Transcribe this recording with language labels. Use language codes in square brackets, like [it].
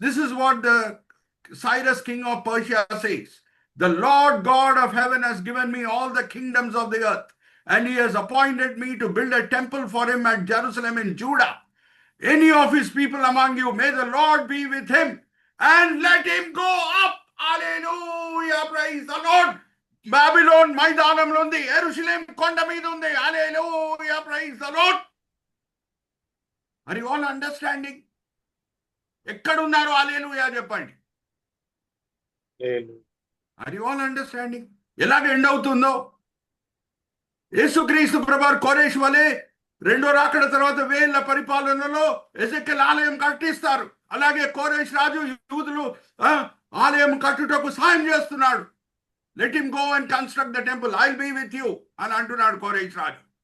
[en] This is what the Cyrus king of Persia says, the Lord God of heaven has given me all the kingdoms of the earth, and he has appointed me to build a temple for him at Jerusalem in Judah. Any of his people among you, may the Lord be with him and let him go up. Hallelujah, praise the Lord. [te] Babylon మైదానంలో ఉంది, యెరూషలేం కొండ మీద ఉంది. [en] Hallelujah, praise the Lord. Are you all understanding? [te] ఎక్కడున్నారు? హల్లెలూయా చెప్పండి. [en] Are you all understanding? [te] ఎలాగ end అవుతుందో? యేసుక్రీస్తు ప్రభువారు కోరేష్ వలె 2వ రాకడ తర్వాత 1000 పరిపాలనలో ఎజెకియెల్ ఆలయం కట్టిస్తారు. అలాగే కోరేష్ రాజు యూదులు ఆలయం కట్టుటకు సాయం చేస్తున్నాడు. [en] let him go and construct the temple, I will be with you [te] అని అంటున్నాడు కోరేష్ రాజు.